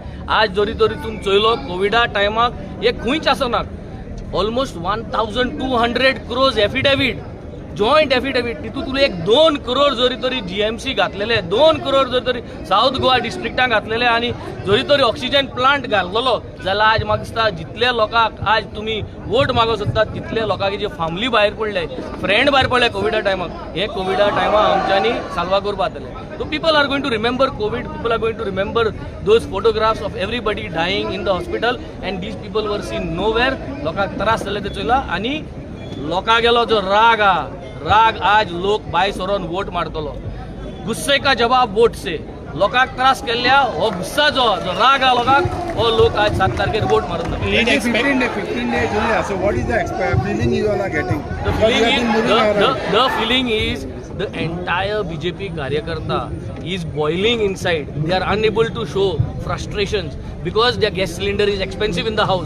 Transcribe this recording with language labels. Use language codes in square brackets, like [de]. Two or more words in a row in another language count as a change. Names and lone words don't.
[kok] आज जरी तुमी चोयलो कोविडा टायमाक हे खंयच आसनाक [en] almost 1200 crores affidavit joint affidavit [kok] तितून तुला 2 crore जरी तरी GMC घातलेले 2 crore जरी तरी साऊथ गोवा डिस्ट्रिक्टाक घातलेले आनी जरी तरी [en] oxygen plant [kok] घातलेलो जाल्यार आज म्हाका दिसता जितले लोकांक आज तुमी वोट मागो सोदतात तितले लोकांक जे फॅमिली भायर पडले फ्रेंड भायर पडले कोविडा टायमाक हे कोविडा टायमाक आमच्यांनी साल्वा करपा जातले. [en] So people are going to remember COVID, people are going to remember those photographs of everybody dying in the hospital and these people were seen nowhere. [kok] लोकांक त्रास जाले ते चोयला आनी लोकां गेलो जो राग आज लोक भायर सरोन वोट मारतलो. [hi] गुस्से का जवाब वोट से [kok] लोकांक त्रास केल्ल्या हो गुस्सा जो राग हा लोकांक हो लोक आज 7 तारखेर वोट मारून दाखयले. [en] Lead 15 days only. So what is the feeling you all are getting? The feeling is the entire BJP Karyakarta is boiling inside. They are unable to show frustrations because their gas cylinder is expensive in the house.